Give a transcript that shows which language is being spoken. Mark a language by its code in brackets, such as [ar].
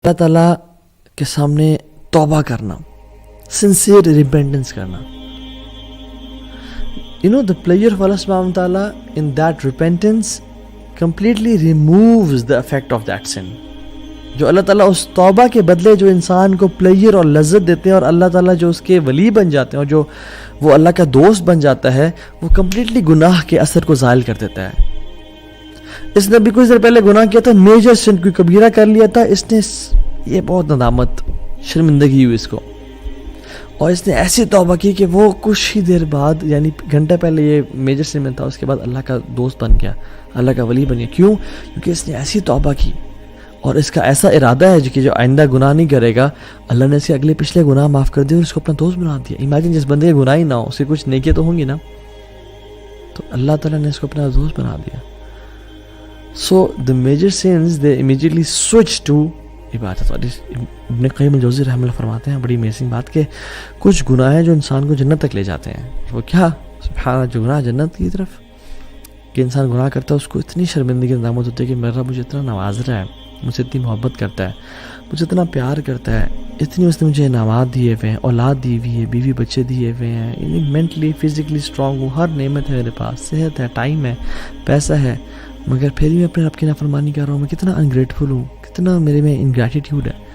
[ur] اللہ تعالیٰ کے سامنے توبہ کرنا, [en] sincere repentance [ur] کرنا. [en] The pleasure of Allah subhanahu wa ta'ala in that repentance completely removes the effect of that sin. [ur] جو اللہ تعالیٰ اس توبہ کے بدلے جو انسان کو پلیئر اور لذت دیتے ہیں, اور اللہ تعالیٰ جو اس کے ولی بن جاتے ہیں اور جو وہ اللہ کا دوست بن جاتا ہے, وہ کمپلیٹلی گناہ کے اثر کو زائل کر دیتا ہے. اس نے بھی کچھ دیر پہلے گناہ کیا تھا, میجر سن, کوئی کبیرہ کر لیا تھا, اس نے یہ بہت ندامت, شرمندگی ہوئی اس کو, اور اس نے ایسی توبہ کی کہ وہ کچھ ہی دیر بعد, یعنی گھنٹہ پہلے یہ میجر سن میں تھا, اس کے بعد اللہ کا دوست بن گیا, اللہ کا ولی بن گیا. کیوں؟ کیونکہ اس نے ایسی توبہ کی اور اس کا ایسا ارادہ ہے کہ جو آئندہ گناہ نہیں کرے گا, اللہ نے اس کے اگلے پچھلے گناہ معاف کر دیے اور اس کو اپنا دوست بنا دیا. امیجن جس بندے کے گناہ ہی نہ ہو, اس کے کچھ نیکیاں تو ہوں گی نا, تو اللہ تعالیٰ نے اس کو اپنا دوست بنا دیا. [en] So the major sins they immediately switch to عبادت. [ur] اور ابن قیم الجوزی رحمہ اللہ فرماتے ہیں بڑی امیزنگ بات کہ کچھ گناہ ہیں جو انسان کو جنت تک لے جاتے ہیں. وہ کیا؟ سبحان اللہ, جو گناہ جنت کی طرف, کہ انسان گناہ کرتا ہے اس کو اتنی شرمندگی ندامت ہوتی ہے کہ میرا مجھے اتنا نواز رہا ہے, مجھ سے اتنی محبت کرتا ہے, مجھے اتنا پیار کرتا ہے, اتنی اس نے مجھے انعامات دیے ہوئے ہیں, اولاد دی ہوئی ہے, بیوی بچے دیے ہوئے ہیں, یعنی مینٹلی فزیکلی اسٹرانگ ہوں, ہر نعمت ہے میرے پاس, صحت ہے, ٹائم ہے, پیسہ ہے, مگر پھر بھی میں اپنے رب کی نافرمانی کر رہا ہوں. میں کتنا انگریٹفل ہوں, کتنا میرے میں انگریٹیٹیوڈ ہے.